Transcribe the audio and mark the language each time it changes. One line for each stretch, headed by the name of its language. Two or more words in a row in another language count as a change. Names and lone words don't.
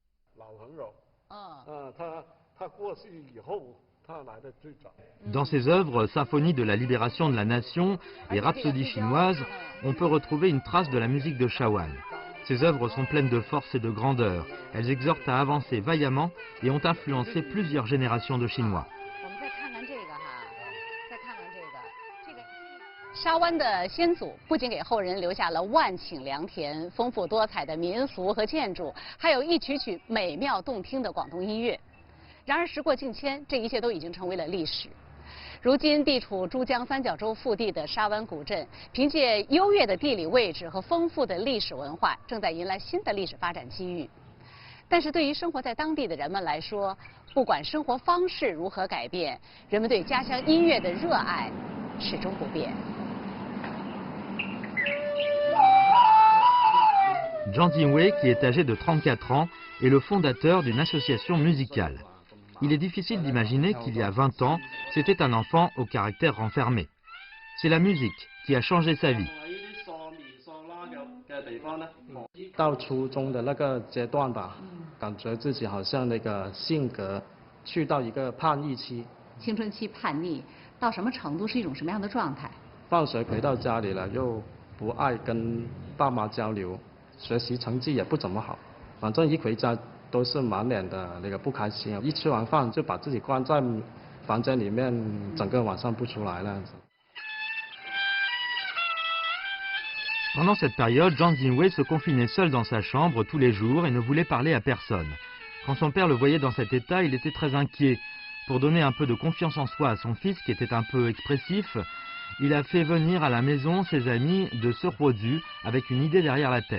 French: Dans ses œuvres Symphonie de la libération de la nation et Rhapsodie chinoise, on peut retrouver une trace de la musique de Shawan. Ces œuvres sont pleines de force et de grandeur. Elles exhortent à avancer vaillamment et ont influencé plusieurs générations de Chinois.
Chinese: 沙湾的先祖不仅给后人留下了万顷良田、丰富多彩的民俗和建筑，还有一曲曲美妙动听的广东音乐。然而时过境迁，这一切都已经成为了历史。如今地处珠江三角洲腹地的沙湾古镇，凭借优越的地理位置和丰富的历史文化，正在迎来新的历史发展机遇。但是对于生活在当地的人们来说，不管生活方式如何改变，人们对家乡音乐的热爱始终不变。
French: Zhang Jingwei, qui est âgé de 34 ans, est le fondateur d'une association musicale. Il est difficile d'imaginer qu'il y a 20 ans, c'était un enfant au caractère renfermé. C'est la musique qui a changé sa vie.
Chinese: 到初中的那个阶段吧，感觉自己好像那个性格去到一个叛逆期。青春期叛逆到什么程度是一种什么样的状态？放学回到家里了，又不爱跟爸妈交流。学习成绩也不怎么好，反正一回家都是满脸的那个不开心，一吃完饭就把自己关在房间里面，整个晚上不出来那样子。
French: Pendant cette période, Zhang Jingwei se confinait seul dans sa chambre tous les jours et ne voulait parler à personne. Quand son père le voyait dans cet état, il était très inquiet. Pour donner un peu de confiance en soi à son fils, qui était un peu expressif, il a fait venir à la maison ses amis de Sehuozu avec une idée derrière la tête.